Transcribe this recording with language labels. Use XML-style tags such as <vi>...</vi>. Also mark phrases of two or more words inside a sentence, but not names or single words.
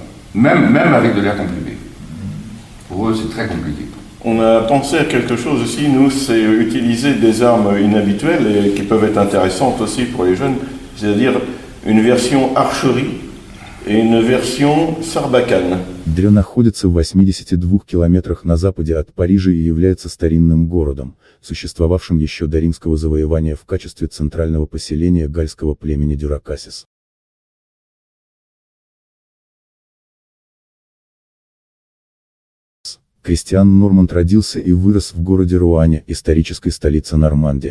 <fr>Même avec de l'air comprimé. Pour eux, c'est très compliqué. On a pensé à quelque chose aussi, nous, c'est utiliser des armes inhabituelles et qui peuvent être intéressantes aussi pour les jeunes, c'est-à-dire une version archerie et une version Sarbacane.</fr> <ru>Дрё находится в 82 километрах на западе от Парижа и является старинным городом, существовавшим еще до римского завоевания в качестве центрального поселения гальского племени Дюракасис. Кристиан Норманд родился и вырос в городе Руане, исторической столице Нормандии.</ru>